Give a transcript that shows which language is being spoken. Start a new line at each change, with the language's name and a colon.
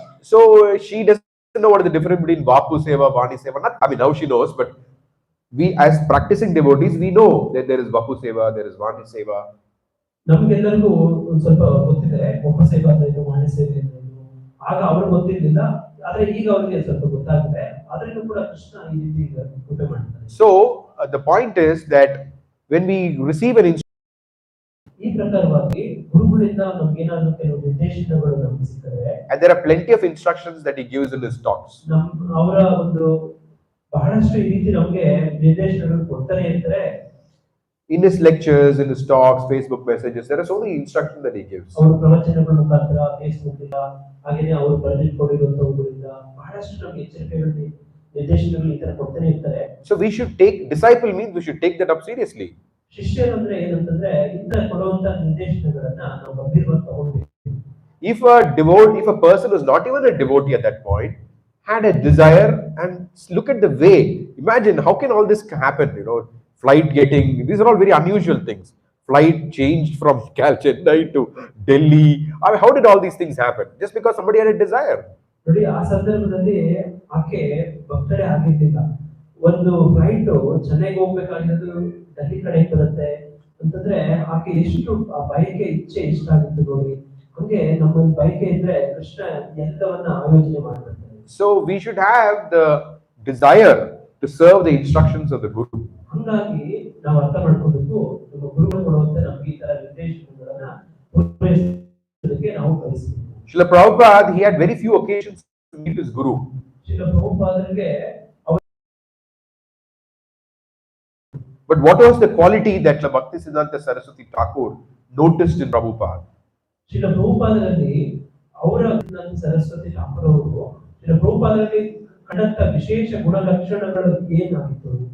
English: So she doesn't know what is the difference between Vapu Seva, Vani Seva. Not, I mean, now she knows, but we as practicing devotees, we know that there is Vapu Seva, there is Vani Seva.
Kannada: ನಮಗೆಲ್ಲರಿಗೂ ಒಂದು ಸ್ವಲ್ಪ ಗೊತ್ತಿದೆ, ಒಬ್ಬ ಸೇವಾ ಅಂದ್ರೆ ವಾಣಿ ಸೇವೆ ಅಂದ್ರೆ ಆಗ ಅವ್ರಿಗೆ ಗೊತ್ತಿರಲಿಲ್ಲ, ಆದ್ರೆ ಈಗ ಅವರಿಗೆ ಸ್ವಲ್ಪ ಗೊತ್ತಾಗಿದೆ. ಅದರಿಂದ ಕೂಡ ಕೃಷ್ಣ ಈ ರೀತಿ ಕೃಪೆ ಮಾಡ್ತಾನೆ.
English: So the point is that when we receive an instruction,
Kannada: ಈ ಪ್ರಕಾರವಾಗಿ ಗುರುಗಳಿಂದ ನಮ್ಗೆ ಏನಾದರೂ ಕೆಲವು ನಿರ್ದೇಶನಗಳು ನಮ್ಗೆ ಸಿಗ್ತದೆ,
English: and there are plenty of instructions that he gives in his talks.
Kannada: ಅವರ ಒಂದು ಬಹಳಷ್ಟು ಈ ರೀತಿ ನಮ್ಗೆ ನಿರ್ದೇಶನಗಳು ಕೊಡ್ತಾನೆ ಇರ್ತಾರೆ.
English: In his lectures, in his talks, Facebook messages, there are so many instructions that he gives.
Kannada: ಅವರ ಪ್ರವಚನಗಳ ಮುಖಾಂತರ, ಫೇಸ್ಬುಕ್ ಇಂದ, ಹಾಗೇನೆ ಅವರು ಬರೆದಿಟ್ಕೊಂಡಿರುವಂತವುಗಳಿಂದ ಬಹಳಷ್ಟು ನಮ್ಗೆ ಎಚ್ಚರಿಕೆಗಳು, ನಿರ್ದೇಶನಗಳು ಈ ತರ ಕೊಡ್ತಾನೆ ಇರ್ತಾರೆ.
English: So we should take, disciple means we should take that up seriously.
Kannada: ಶಿಷ್ಯರು ಅಂದ್ರೆ ಏನಂತಂದ್ರೆ ಇಂತ ಕೊಡುವಂತ ನಿರ್ದೇಶನಗಳನ್ನ ನಾವು ಗಂಭೀರವಾಗಿ ತಗೊಳ್ಬೇಕು.
English: If a person is not even a devotee at that point, had a desire, and look at the way, imagine how can all this happen, flight getting, these are all very unusual things. Flight changed from Chennai to Delhi. I mean, how did all these things happen? Just because somebody had a desire.
Kannada: ನೋಡಿ, ಆ ಸಂದರ್ಭದಲ್ಲಿ ಆಕೆ ಭಕ್ತರೇ ಆಗಿರ್ಲಿಲ್ಲ. ಒಂದು flight ಚೆನ್ನೈಗೆ ಹೋಗ್ಬೇಕಾಗಿರೋದು ಡೆಲ್ಲಿ ಕಡೆ ಬರುತ್ತೆ ಅಂತಂದ್ರೆ ಆಕೆ ಎಷ್ಟು ಆ ಬಯಕೆ ಇಚ್ಛೆ ಇಷ್ಟ ಆಗಿತ್ತು ನೋಡಿ. ಹಂಗೆ ನಮ್ಮೊಂದು ಬಯಕೆ ಇದ್ರೆ ಕೃಷ್ಣ ಎಲ್ಲವನ್ನ ಆಯೋಜನೆ ಮಾಡ್ತಾರೆ.
English: So we should have the desire to serve the instructions of the Guru.
Kannada: ಹಂಗಾಗಿ ನಾವು ಅರ್ಥ ಮಾಡ್ಕೋಬೇಕು, ನಮ್ಮ ಗುರುಗಳು ಕೊಡುವಂತ ನಮ್ಗೆ ಈ ತರ ನಿರ್ದೇಶನಗಳನ್ನ ಪೂರೈಸೋದಕ್ಕೆ ನಾವು ಕಲಿಸಬೇಕು.
English: Srila Prabhupada, he had very few occasions to meet his Guru.
Kannada: Srila ಪ್ರಭುಪಾದರಿಗೆ
English: But what was the quality that Srila Bhaktisiddhanta Saraswati Thakur noticed in Prabhupada?
Kannada: Srila ಪ್ರಭುಪಾದರಲ್ಲಿ ಅವರ ಸರಸ್ವತಿ ಠಾಕೂರ್ ಅವರು ಶ್ರೀಲ ಪ್ರಭುಪಾದರಲ್ಲಿ ಕಂಡಂತ ವಿಶೇಷ ಗುಣಲಕ್ಷಣಗಳು ಏನಾಗಿತ್ತು?